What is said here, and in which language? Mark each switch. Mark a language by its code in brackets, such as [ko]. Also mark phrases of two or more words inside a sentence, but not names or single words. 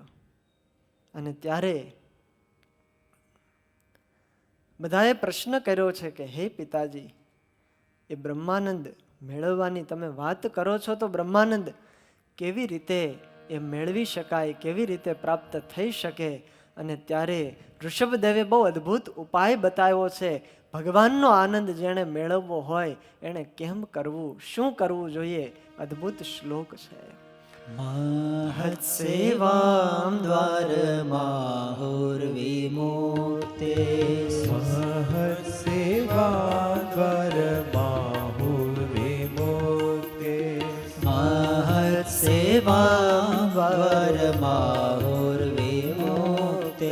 [gu] અને ત્યારે બધાએ પ્રશ્ન કર્યો છે કે હે પિતાજી, એ બ્રહ્માનંદ મેળવવાની તમે વાત કરો છો, તો બ્રહ્માનંદ કેવી રીતે એ મેળવી શકાય, કેવી રીતે પ્રાપ્ત થઈ શકે? અને ત્યારે ઋષભદેવે બહુ અદ્ભુત ઉપાય બતાવ્યો છે. ભગવાનનો આનંદ જેણે મેળવવો હોય એણે કેમ કરવું, શું કરવું જોઈએ, અદ્ભુત શ્લોક છે. [sa] महत् सेवां द्वारमाहुर्विमुक्ते, महत् सेवां द्वारमाहुर्विमुक्ते, महत् सेवां द्वारमाहुर्विमुक्ते,